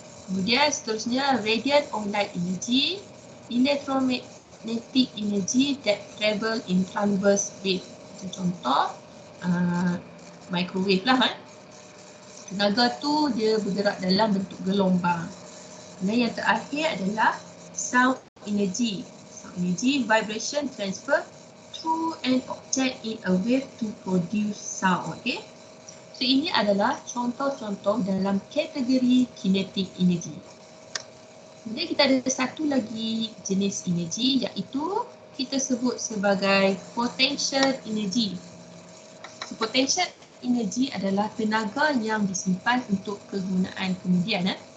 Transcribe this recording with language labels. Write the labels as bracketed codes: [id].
[ms] Kemudian seterusnya [en] radiant or light energy, electromagnetic energy that travel in transverse wave. [ms] Contoh microwave lah. Tenaga tu dia bergerak dalam bentuk gelombang. Dan yang terakhir adalah sound energy. [en] Sound energy, vibration transfer through an object in a wave to produce sound. Okay. [ms] So ini adalah contoh-contoh dalam kategori kinetic energy. Kemudian kita ada satu lagi jenis energi, iaitu kita sebut sebagai potential energy. So, potential energy adalah tenaga yang disimpan untuk kegunaan kemudian.